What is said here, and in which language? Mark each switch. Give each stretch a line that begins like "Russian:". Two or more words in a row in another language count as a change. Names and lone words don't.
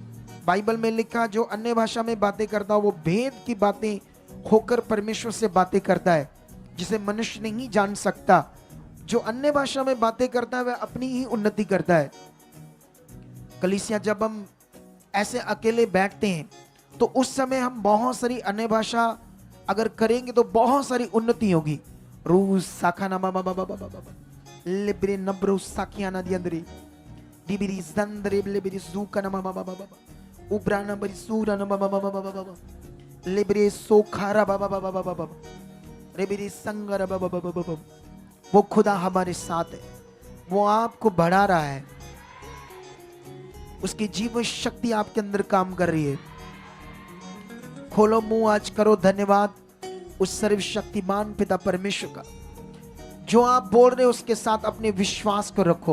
Hindi: बाइबल में लिखा जो अन्य भाषा में बातें करता वो भेद की बातें होकर परमेश्वर से बातें करता है, जिसे मनुष्य नहीं जान सकता। जो अन्य भाषा में बातें करता है वह अपनी ही उन्नति करता है। कलीसिया जब हम ऐसे अकेले बैठते हैं तो उस समय हम बहुत सारी अन्य भाषा अगर करेंगे तो बहुत सारी उन्नति होगी। रूस साखाना बाबा बाबा बाबा लिब्रे नब्रो साकियाना दियंदरी डिबिरी जंदरे लिब्रे सुकाना बाबा बाबा बाबा उब्राना बरी सूराना बाबा बाबा बाबा लिब्रे सोखारा बाबा बाबा बाबा रेबिरी संगरा बाबा बाबा बाबा। वो खुदा हमारे साथ है, वो आपको बढ़ा रहा है, उसकी जीवन शक्ति आपके अंदर काम कर रही है। खोलो मुंह, आज करो धन्यवाद उस सर्वशक्तिमान पिता परमेश्वर का। जो आप बोल रहे हो उसके साथ अपने विश्वास को रखो।